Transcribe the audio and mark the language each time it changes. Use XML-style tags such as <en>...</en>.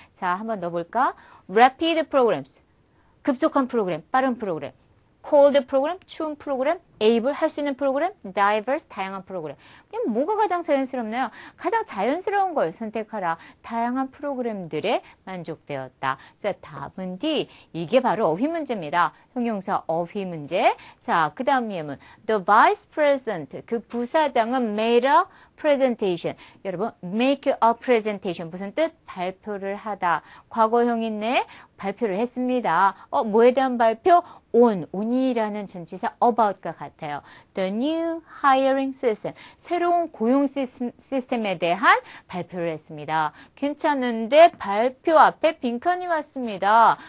<ko>자, 한번 넣어볼까?</ko> <en>Rapid programs.</en> <ko>급속한 프로그램, 빠른 프로그램. cold 프로그램, 추운 프로그램, able 할 수 있는 프로그램, diverse 다양한 프로그램. 그럼 뭐가 가장 자연스럽나요? 가장 자연스러운 걸 선택하라. 다양한 프로그램들에 만족되었다. 자, 답은 D. 이게 바로 어휘 문제입니다. 형용사 어휘 문제. 자, 그 다음 예문.</ko> <en>The vice president,</en> <ko>그 부사장은</ko> <en>made a presentation. 여러분, make a presentation.</en> <ko>무슨 뜻? 발표를 하다. 과거형인데 발표를 했습니다. 뭐에 대한 발표? on이라는 전치사 about과 같아요.</ko> <en>The new hiring system.</en> <ko>새로운 고용 시스템에 대한 발표를 했습니다. 괜찮은데 발표 앞에 빈칸이 왔습니다.</ko>